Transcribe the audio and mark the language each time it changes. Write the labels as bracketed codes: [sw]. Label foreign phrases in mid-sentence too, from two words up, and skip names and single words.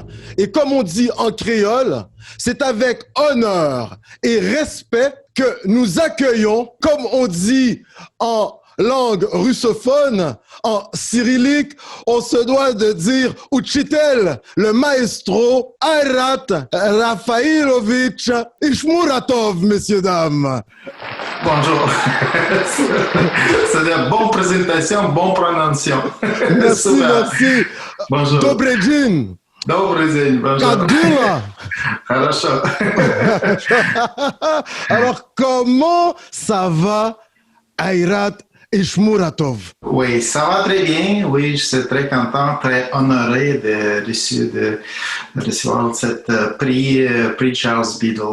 [fr] Et comme on dit en créole, c'est avec honneur et respect que nous accueillons, comme on dit en langue russophone, en cyrillique, on se doit de dire Uchitel, le maestro Ayrat Rafailovitch Ishmuratov, messieurs, dames. Bonjour. C'est une bonne présentation, bonne prononciation. Merci, merci. Bonjour. [ru] Добрый день. Добрый день, bonjour. Как дела? Хорошо. [fr] Alors, comment ça va, Ayrat Ishmuratov? Oui, ça va très bien. Oui, je suis très content, très honoré de recevoir cette prix Charles Biddle.